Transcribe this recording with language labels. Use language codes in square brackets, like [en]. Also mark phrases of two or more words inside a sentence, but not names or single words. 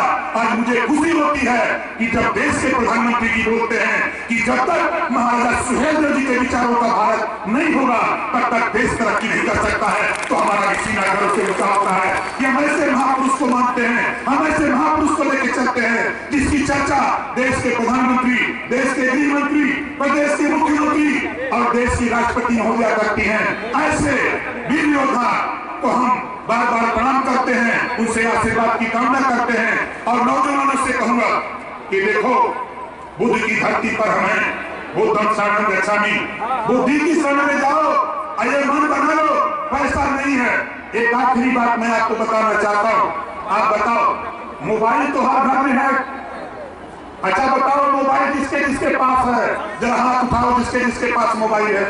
[hi] आज मुझे खुशी होती है कि जब देश के प्रधानमंत्री जी बोलते हैं कि जब तक महाराजा सुहेलदेव जी के विचारों का भारत नहीं होगा तब तक देश तरक्की नहीं कर सकता है, तो हमारा सीना गर्व से ऊंचा होता है कि हम ऐसे महापुरुष को मानते हैं, हम ऐसे महापुरुष को लेकर चलते हैं जिसकी चर्चा देश के प्रधानमंत्री, देश के गृह मंत्री, प्रदेश के मुख्यमंत्री और देश की राष्ट्रपति महोदया करती हैं। ऐसे वीर योद्धा को हम बार बार प्रणाम करते हैं, उनसे आशीर्वाद की कामना करते हैं। और नौजवानों से कहूंगा कि देखो, बुद्ध की धरती पर हमें [pi] बुद्धं शरणं गच्छामि, [hi] बुद्धि की शरण में जाओ, अये मन बना लो, पैसा नहीं है। एक आखिरी बात मैं आपको बताना चाहता हूँ। आप बताओ, मोबाइल तो हर घर में है। अच्छा बताओ, मोबाइल जिसके जिसके पास है, जरा हाथ उठाओ जिसके जिसके पास मोबाइल है।